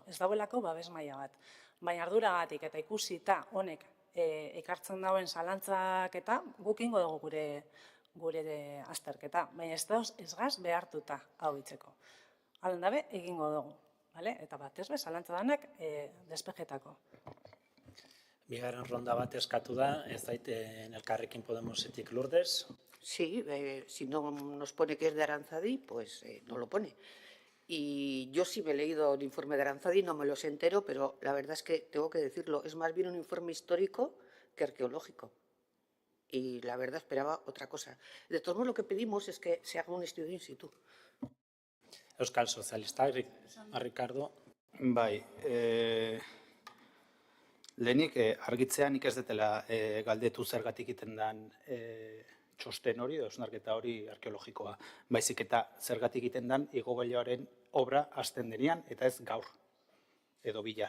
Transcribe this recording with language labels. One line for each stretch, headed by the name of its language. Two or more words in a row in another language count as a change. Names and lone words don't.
Basque: Ez dauelako babes maila bat. Baina arduragatik eta ikusita honek ekartzen dauen zalantzak eta guk ingo dugu gure azterketa. Baina ez gaz behartuta hau itzeko. Halen dabe, egingo dugu. Eta batez bez, zalantza danak despejetako. Bigarren ronda bat eskatu da, ez daiten Elkarrekin Podemosetik, Lourdes.
Spanish: Sí, si no nos pone que es de Aranzadi, pues no lo pone. Y yo sí me he leído el informe de Aranzadi, no me los entero, pero la verdad es que tengo que decirlo, es más bien un informe histórico que arqueológico. Y la verdad esperaba otra cosa. De todos modos, lo que pedimos es que se haga un estudio in situ.
Basque: Euskal Sozialistak, Ricardo. Bai, lehenik argitzea nik ez detela galdetu zergatik egiten den txosten hori, edo hausnarketa hori arkeologikoa. Baizik eta zergatik egiten den igogailuaren obra hasten denean, eta ez gaur, edo bihar.